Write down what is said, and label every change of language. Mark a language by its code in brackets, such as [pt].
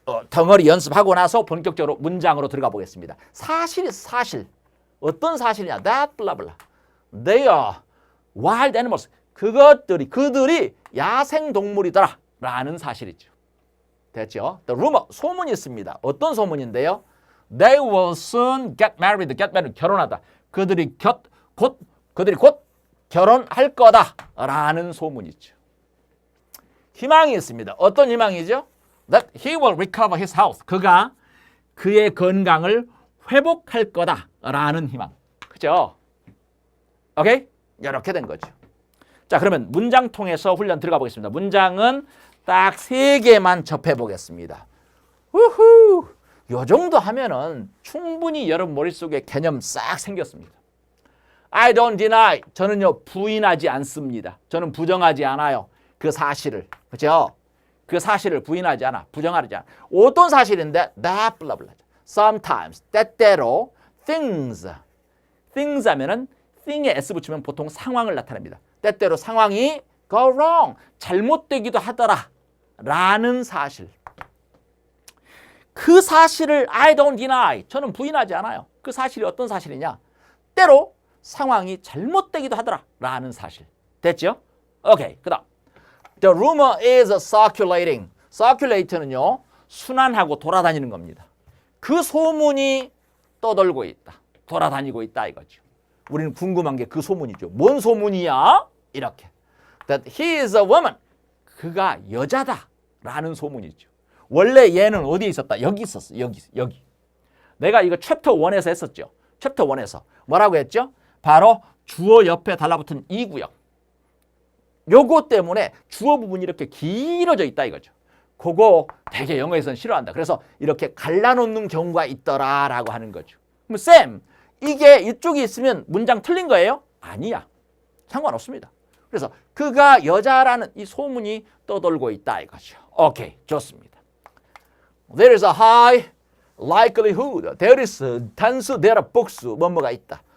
[ko] 덩어리 연습하고 나서 본격적으로 문장으로 들어가 보겠습니다. 사실이 사실. 어떤 사실이냐? [en] That blah blah. They are wild animals. [ko] 그들이 야생 동물이더라 라는 사실이죠. 됐죠? [en] The rumor, [ko] 소문이 있습니다. 어떤 소문인데요? [en] They will soon get married. Get married, [ko] 결혼하다. 그들이 곧 결혼할 거다라는 소문이죠. 희망이 있습니다. 어떤 희망이죠? [en] That he will recover his health. [ko] 그가 그의 건강을 회복할 거다라는 희망. 그죠? 오케이? 이렇게 된 거죠. 자, 그러면 문장 통해서 훈련 들어가 보겠습니다. 문장은 딱 3개만 접해 보겠습니다. 우후! 요 정도 하면은 충분히 여러분 머릿속에 개념 싹 생겼습니다. [en] I don't deny. [ko] 저는요 부인하지 않습니다. 저는 부정하지 않아요. 그 사실을. 그렇죠? 그 사실을 부인하지 않아. 부정하지 않아. 어떤 사실인데? [en] that blah blah. Sometimes. [ko] 때때로 things. things 하면은 thing에 s 붙이면 보통 상황을 나타냅니다. 때때로 상황이 [en] go wrong. [ko] 잘못되기도 하더라. 라는 사실. 그 사실을 [en] I don't deny. [ko] 저는 부인하지 않아요. 그 사실이 어떤 사실이냐? 때로 상황이 잘못되기도 하더라 라는 사실. 됐죠? 오케이. 그 다음 [en] The rumor is circulating. [ko] circulate는요 순환하고 돌아다니는 겁니다. 그 소문이 떠돌고 있다. 돌아다니고 있다 이거죠. 우리는 궁금한 게 그 소문이죠. 뭔 소문이야? 이렇게. [en] That he is a woman. [ko] 그가 여자다 라는 소문이죠. 원래 얘는 어디에 있었다? 여기 있었어. 여기. 내가 이거 챕터 1에서 했었죠. 챕터 1에서 뭐라고 했죠? 바로 주어 옆에 달라붙은 이 구역. 요거 때문에 주어 부분이 이렇게 길어져 있다 이거죠. 그거 되게 영어에서는 싫어한다. 그래서 이렇게 갈라놓는 경우가 있더라라고 하는 거죠. 그럼 쌤, 이게 이쪽이 있으면 문장 틀린 거예요? 아니야. 상관없습니다. 그래서 그가 여자라는 이 소문이 떠돌고 있다 이거죠. 오케이, 좋습니다. [en] There is a high likelihood. [ko] There is 단수, there are 복수, 뭐뭐가 있다.